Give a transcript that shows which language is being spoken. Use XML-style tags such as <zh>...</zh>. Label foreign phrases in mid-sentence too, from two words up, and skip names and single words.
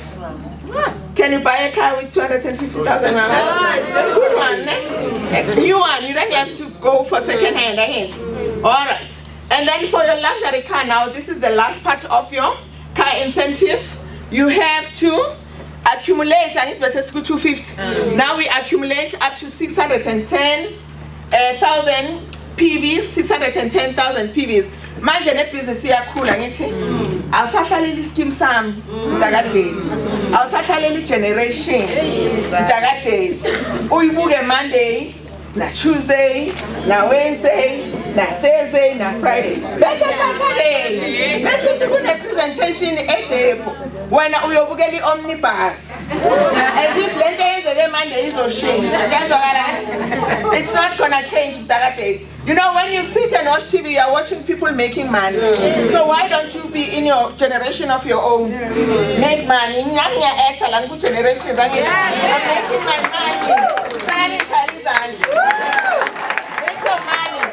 <en>Can you buy a car with 250,000? A good one, a new one. You don't have to go for second hand. All right. And then for your luxury car now, this is the last part of your car incentive. You have to accumulate, I need to say 250. Now we accumulate up to 610,000 PVs, 610,000 PVs.</en> <zu>Manje</zu> <en>net business</en> <zu>iyakhula ngithi awusahlaleli scheme sami mntakadate, awusahlaleli generation mntakadate, uyibuke Monday na Tuesday na Wednesday na Thursday na Friday bese Saturday bese kune presentation eDepo wena uyobukela iomnibus</zu> <en>as if</en> <zu>lento yenzeke Monday izoshintsha.</zu> <en>It's not gonna change mntakadate. You know, when you sit and watch TV, you are watching people making money. So why don't you be in your generation of your own? Make money. I'm generation. I'm making my money. Make your money.</en>